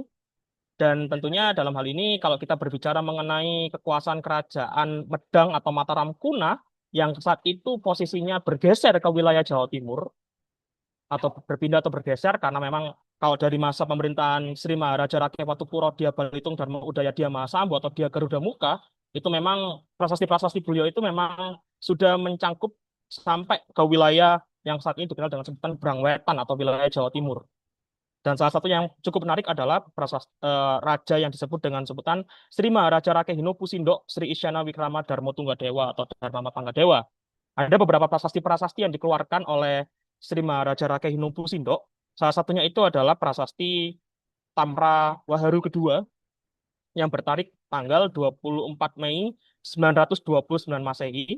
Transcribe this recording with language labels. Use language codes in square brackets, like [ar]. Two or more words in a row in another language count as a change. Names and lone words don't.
[id] Dan tentunya dalam hal ini kalau kita berbicara mengenai kekuasaan kerajaan Medang atau Mataram Kuna yang saat itu posisinya bergeser ke wilayah Jawa Timur atau berpindah atau bergeser karena memang kalau dari masa pemerintahan Sri Maharaja Rakewatupuro Dia Balitung Dharma Udaya Dia Mahasambo atau Dia Garuda Muka itu memang prasasti-prasasti beliau itu memang sudah mencangkup sampai ke wilayah yang saat ini dikenal dengan sebutan Brangwetan atau wilayah Jawa Timur. Dan salah satu yang cukup menarik adalah raja yang disebut dengan sebutan Sri Maharaja Rakehino Pusindo Sri Isyana Wikrama Darmo Tunggadewa atau Dharma Panggadewa. Ada beberapa prasasti-prasasti yang dikeluarkan oleh Sri Maharaja Rakehino Pusindo. Salah satunya itu adalah prasasti Tamra Waharu kedua yang bertarik tanggal 24 Mei 929 Masehi.